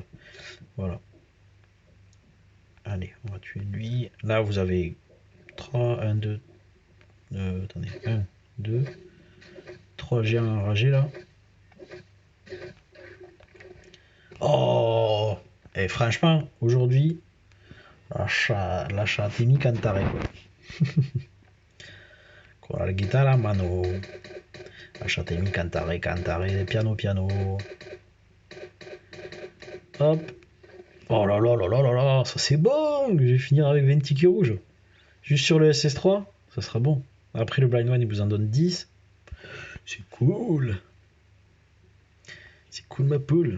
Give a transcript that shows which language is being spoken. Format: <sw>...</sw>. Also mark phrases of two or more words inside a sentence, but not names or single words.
<fr>Voilà. Allez, on va tuer lui. Là, vous avez 3, 1, 2. Attendez, 1, 2, 3 géants enragés là. Oh! Et franchement, aujourd'hui,</fr> <it>lasciatemi cantare. Con la chitarra a mano. Lasciatemi cantare, cantare, piano piano. Hop.</it> <fr>Oh là là là là là là, ça c'est bon! Je vais finir avec 20 tickets rouges. Juste sur le SS3, ça sera bon. Après le Blind One, il vous en donne 10. C'est cool. C'est cool ma poule.</fr>